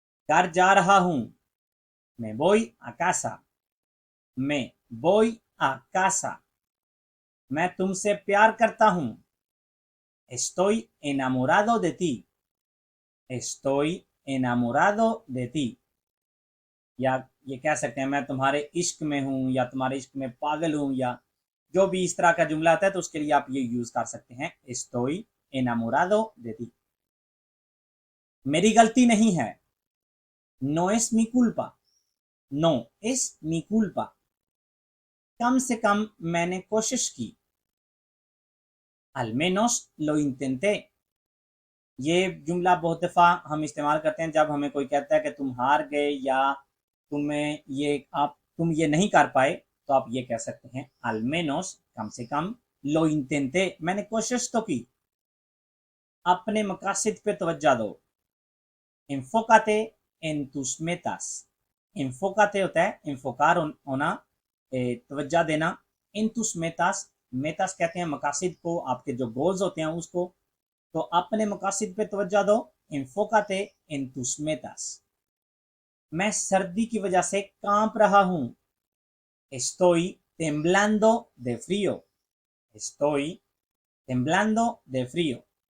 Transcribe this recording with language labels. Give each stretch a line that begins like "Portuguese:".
Hindi: घर जा रहा हूँ,
Spanish: me voy a casa, me voy a casa।
Hindi: मैं तुमसे प्यार करता हूँ,
Spanish: estoy enamorado de ti, estoy enamorado de ti।
Hindi: या ये कह सकते हैं मैं तुम्हारे इश्क में हूँ, या तुम्हारे इश्क में पागल हूँ, या जो भी इस तरह का जुमला आता है तो उसके लिए आप ये यूज कर सकते हैं,
Spanish: estoy enamorado de ti।
Hindi: मेरी गलती नहीं है,
Spanish: no es mi culpa, no es mi culpa।
Hindi: कम से कम मैंने कोशिश की,
Spanish: al menos lo intenté।
Hindi: ये जुमला बहुत दफ़ा हम इस्तेमाल करते हैं जब हमें कोई कहता है कि तुम हार गए, या तुम्हें ये आप तुम ये नहीं कर पाए, तो आप ये कह सकते हैं
Spanish: al menos,
Hindi: कम से कम,
Spanish: lo intenté,
Hindi: मैंने कोशिश तो की। अपने मकासद पे तवज्जो दो,
Spanish: enfócate en tus metas।
Hindi: enfócate होता है enfocar होना, तवज्जो देना।
Spanish: en tus metas,
Hindi: metas कहते हैं मकासद को, आपके जो गोल्स होते हैं उसको। तो अपने मकासद पे तवज्जो दो,
Spanish: enfócate en tus metas.
Hindi: मैं सर्दी की वजह से कांप रहा हूं।
Spanish: Estoy temblando de frío. Estoy temblando de frío.